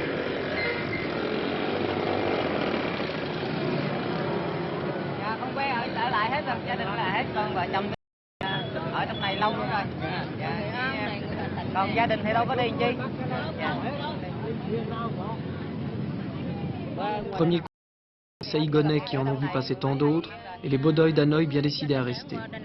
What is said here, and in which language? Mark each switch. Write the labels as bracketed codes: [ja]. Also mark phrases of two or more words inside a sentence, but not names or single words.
[vi] Dạ, con quê ở lại hết rồi, gia đình ở lại hết, con vợ chồng ở trong này lâu luôn rồi. Dạ, còn gia đình thì đâu có đi chi. Dạ. [fr] Premier coup, les Saïgonais qui en ont vu passer tant d'autres, et les Bodoïs d'Hanoï bien décidés à rester.